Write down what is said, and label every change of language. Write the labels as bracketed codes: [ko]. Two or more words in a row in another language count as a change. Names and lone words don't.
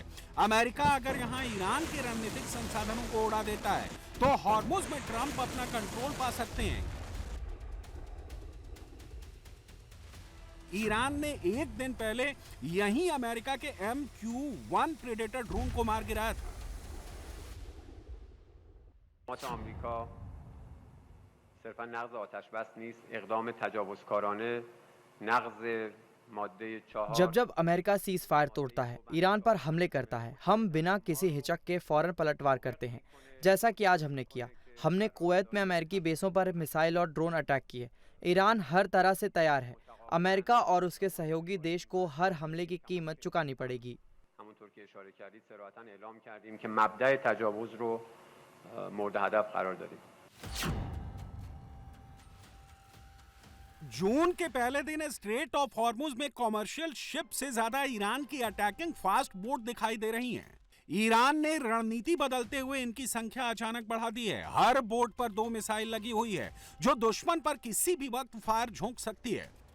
[hi] अमेरिका अगर यहाँ ईरान के रणनीतिक संसाधनों को उड़ा देता है तो हॉर्मुज में ट्रंप अपना कंट्रोल पा सकते हैं। ईरान ने एक दिन पहले यहीं अमेरिका के MQ-1 प्रेडेटर ड्रोन को मार गिराया था। [fa] آمریکا صرفا نقض آتش بس نیست، اقدام تجاوزکارانه نقض ماده 4 [hi] जब जब अमेरिका सीज फायर तोड़ता है, ईरान पर हमले करता है, हम बिना किसी हिचक के फौरन पलटवार करते हैं, जैसा कि आज हमने किया। हमने कुवैत में अमेरिकी बेसों पर मिसाइल और [en] drone attack [hi] किए। ईरान हर तरह से तैयार है। अमेरिका और उसके सहयोगी देश को हर हमले की कीमत चुकानी पड़ेगी। [fa] همونطور که اشاره کردید صراحتاً اعلام کردیم که مبدأ تجاوز رو مورد هدف قرار دادیم. [hi] जून के पहले दिन स्ट्रेट ऑफ हॉर्मुज में [en] commercial ship [hi] से ज्यादा ईरान की [en] attacking fast boat [hi] दिखाई दे रही हैं। ईरान ने रणनीति बदलते हुए इनकी संख्या अचानक बढ़ा दी है। हर बोट पर 2 मिसाइल लगी हुई है जो दुश्मन पर किसी भी वक्त फायर झोंक सकती है।